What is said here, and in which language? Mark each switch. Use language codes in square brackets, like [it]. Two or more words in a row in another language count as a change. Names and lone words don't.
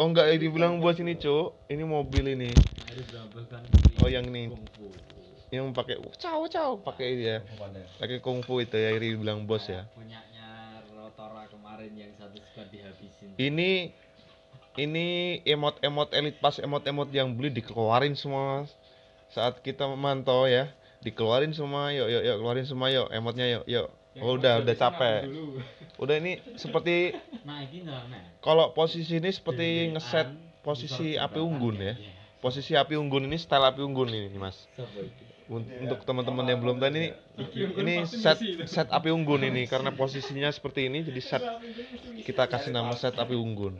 [id] Oh enggak, ini bilang bos ini, Cuk. Ini mobil ini. Oh yang ini. Yang pakai caw pakai dia. Pakai kungfu itu ya, Iri bilang bos ya. Punyanya Rotora kemarin yang satu squad dihabisin. Ini emot-emot [en] elite pass, [id] emot-emot yang beli dikeluarin semua saat kita memantau ya. Dikeluarin semua, yuk keluarin semua yuk, emotnya yuk. Oh, udah capek. Udah ini seperti Nah, ini nah. kalau posisi ini seperti ngeset posisi api unggun ya. Posisi api unggun ini style api unggun ini, Mas. Untuk teman-teman yang belum tahu ini set api unggun ini karena posisinya seperti ini jadi set kita kasih nama set api unggun.